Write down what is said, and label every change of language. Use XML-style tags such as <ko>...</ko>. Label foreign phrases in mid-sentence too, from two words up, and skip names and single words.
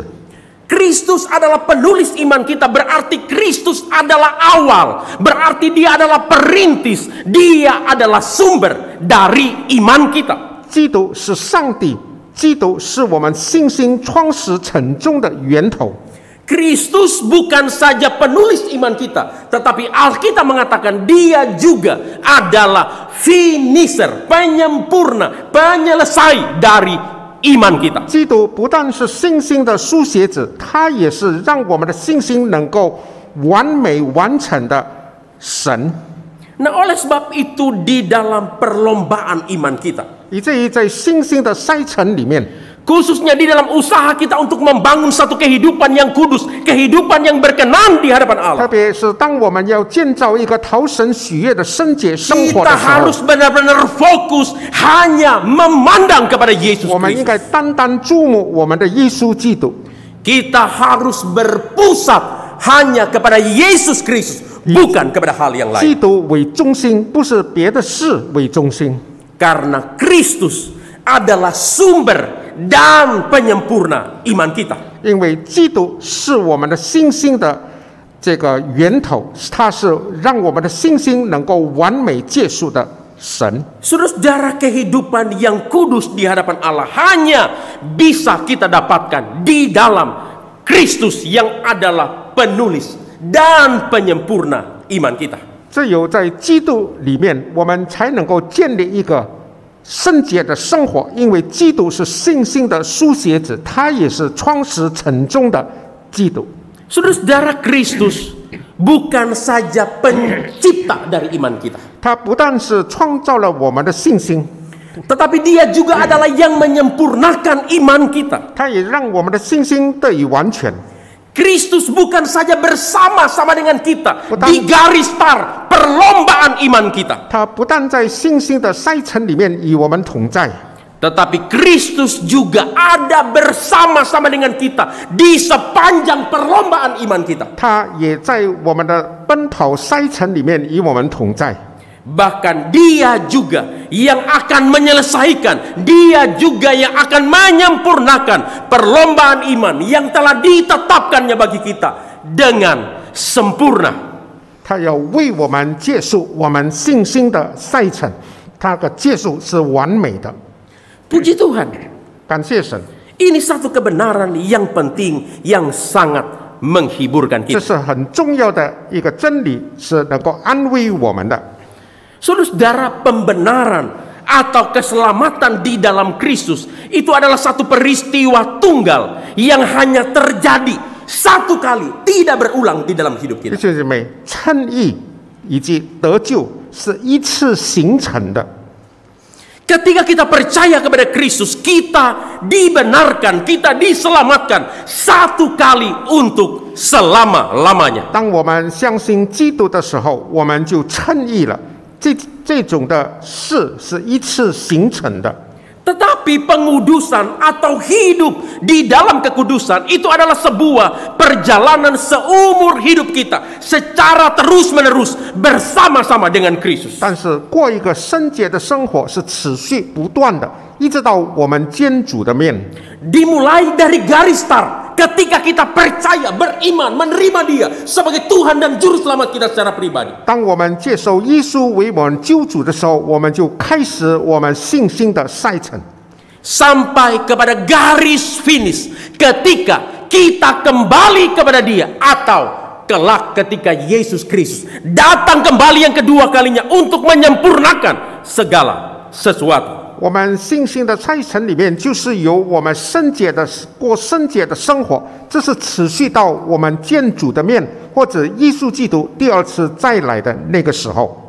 <id>Kristus adalah penulis iman kita, berarti Kristus adalah awal, berarti dia adalah perintis, dia adalah sumber dari iman kita.</id> <zh>基督是上帝，基督是我们信心创始成终的源头。</zh> <id>Kristus bukan saja penulis iman kita, tetapi Alkitab mengatakan dia juga adalah finisher, penyempurna, penyelesai dari iman kita.</id> <zh>基督不但是信心的书写者，他也是让我们的信心能够完美完成的神。</zh> <id>Nah, oleh sebab itu di dalam perlombaan iman kita,</id> <zh>以至于在信心的赛程里面，</zh> <id>Khususnya di dalam usaha kita untuk membangun satu kehidupan yang kudus, kehidupan yang berkenan di hadapan</id> <zh>特</zh> <id>Allah.</id> <zh>别是当我们要建造一个讨神喜悦的圣洁生活</zh> <id>Kita</id> <zh>的时候，</zh> <id>harus benar-benar fokus hanya memandang kepada Yesus</id> <zh>我们应</zh> <id>Kristus.</id> <zh>该单单注目我们的耶稣基督。</zh> <id>Kita harus berpusat hanya kepada Yesus Kristus, bukan kepada hal yang</id> <zh>基</zh> <id>lain.</id> <zh>督为中心，不是别的事为中心。</zh> <id>Karena Kristus adalah sumber dan penyempurna iman kita.</id> <zh>因为基督是我们的信心的这个源头，它是让我们的信心能够完美结束的神。</zh> <id>Saudara, kehidupan yang kudus di hadapan Allah hanya bisa kita dapatkan di dalam Kristus yang adalah penulis dan penyempurna iman kita.</id> <zh>只有在基督里面，我们才能够建立一个圣洁的生活，因为基督是信心的书写者，他也是创始成终的基督。</zh> <id>Saudara, Kristus bukan saja pencipta dari iman kita,</id> <zh>他不但是创造了我们的信心，</zh> <id>tetapi Dia juga adalah yang menyempurnakan iman kita.</id> <zh>他也让我们的信心得以完全。</zh> <id>Kristus bukan saja bersama-sama dengan kita Betul. di garis start perlombaan iman kita,</id> <zh>他不但在信心的赛程里面与我们同在，</zh> <id>tetapi Kristus juga ada bersama-sama dengan kita di sepanjang perlombaan iman kita.</id> <zh>他也在我们的奔跑赛程里面与我们同在。</zh> <id>Bahkan Dia juga yang akan menyelesaikan, Dia juga yang akan menyempurnakan perlombaan iman yang telah ditetapkannya bagi kita dengan sempurna.</id> <zh>他要为我们结束我们信心的赛程，他的结束是完美的。</zh> <id>Puji Tuhan.</id> <zh>感谢神，</zh> <id>Ini satu kebenaran yang penting, yang sangat menghiburkan</id> <zh>这</zh> <id>kita.</id> <zh>是很重要的一个真理，是能够安慰我们的。</zh> <id>Saudara, pembenaran atau keselamatan di dalam Kristus itu adalah satu peristiwa tunggal yang hanya terjadi satu kali, tidak berulang di dalam hidup</id> <zh>弟</zh> <id>kita.</id> <zh>兄姐妹，称义以及得救是一次形成的。</zh> <id>Ketika kita percaya kepada Kristus, kita dibenarkan, kita diselamatkan satu kali untuk selama-lamanya.</id> <zh>当我们相信基督的时候，我们就称义了。这种的事是一次形成的。</zh> <id>Tetapi pengudusan atau hidup di dalam kekudusan itu adalah sebuah perjalanan seumur hidup kita secara terus-menerus bersama-sama dengan Kristus.</id> <zh>但是过一个圣洁的生活是持续不断的，一直到我们见主的面。</zh> <id>Dimulai dari garis start ketika kita percaya, beriman, menerima Dia sebagai Tuhan dan Juru Selamat kita secara pribadi.</id> <zh>当我们接受耶稣为我们救主的时候，我们就开始我们信心的赛程，</zh> <id>Sampai kepada garis finish ketika kita kembali kepada Dia, atau kelak ketika Yesus Kristus datang kembali yang kedua kalinya untuk menyempurnakan segala sesuatu.</id> <zh>我们信心的赛程里面，就是由我们圣洁的过圣洁的生活，这是持续到我们见主的面，或者耶稣基督第二次再来的那个时候。</zh>